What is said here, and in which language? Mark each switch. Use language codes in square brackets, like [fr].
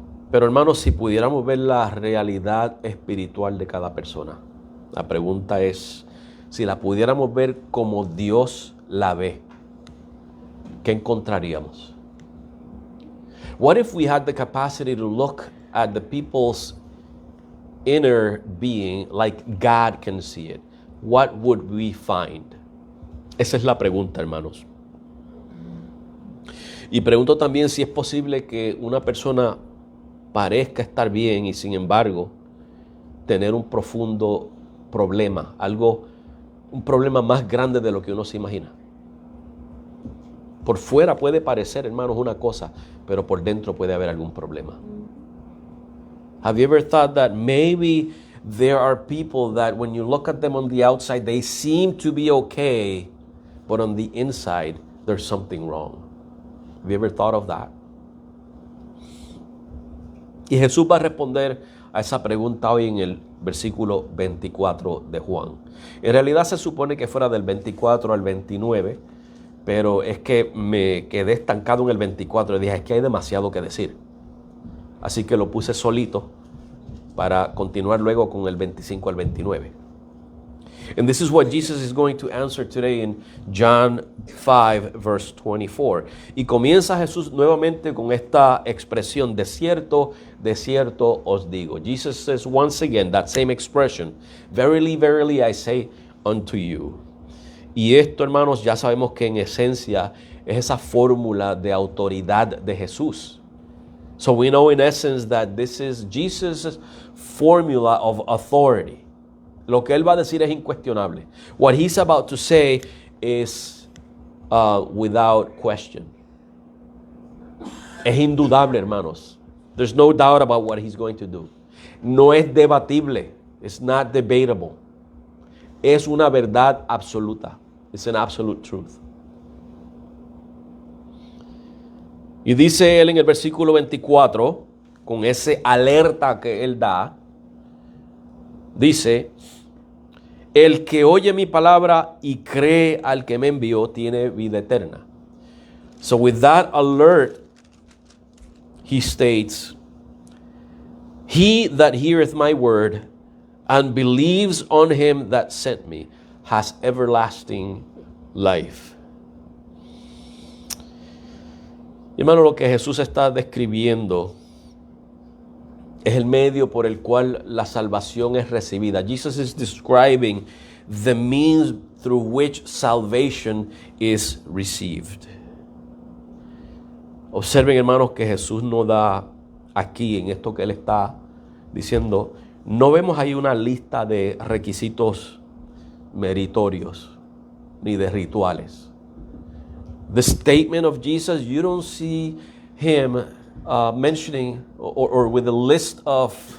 [es] Pero hermanos, si pudiéramos ver la realidad espiritual de cada persona, la pregunta es, si la pudiéramos ver como Dios la ve, ¿qué encontraríamos? [en] What if we had the capacity to look at the people's inner being like God can see it? What would we find? [es] Esa es la pregunta, hermanos. Y pregunto también si es posible que una persona parezca estar bien y sin embargo tener un profundo problema, un problema más grande de lo que uno se imagina. Por fuera puede parecer, hermanos, una cosa, pero por dentro puede haber algún problema. [en] Have you ever thought that maybe there are people that when you look at them on the outside, they seem to be okay, but on the inside, there's something wrong? Have you ever thought of that? [es] Y Jesús va a responder a esa pregunta hoy en el versículo 24 de Juan. En realidad se supone que fuera del 24 al 29, pero es que me quedé estancado en el 24 y dije, es que hay demasiado que decir. Así que lo puse solito para continuar luego con el 25 al 29. [en] And this is what Jesus is going to answer today in John 5, verse 24. [es] Y comienza Jesús nuevamente con esta expresión, de cierto os digo. [en] Jesus says once again that same expression, verily, verily I say unto you. [es] Y esto, hermanos, ya sabemos que en esencia es esa fórmula de autoridad de Jesús. [en] So we know in essence that this is Jesus' formula of authority. [es] Lo que él va a decir es incuestionable. [en] What he's about to say is without question. [es] Es indudable, hermanos. [en] There's no doubt about what he's going to do. [es] No es debatible. [en] It's not debatable. [es] Es una verdad absoluta. [en] It's an absolute truth. [es] Y dice él en el versículo 24, con ese alerta que él da, dice, el que oye mi palabra y cree al que me envió tiene vida eterna. [en] So with that alert, he states, he that heareth my word and believes on him that sent me has everlasting life. [es] Hermano, lo que Jesús está describiendo es el medio por el cual la salvación es recibida. [en] Jesus is describing the means through which salvation is received. [es] Observen, hermanos, que Jesús no da aquí, en esto que él está diciendo, no vemos ahí una lista de requisitos meritorios ni de rituales. [en] The statement of Jesus, you don't see him mentioning or with a list of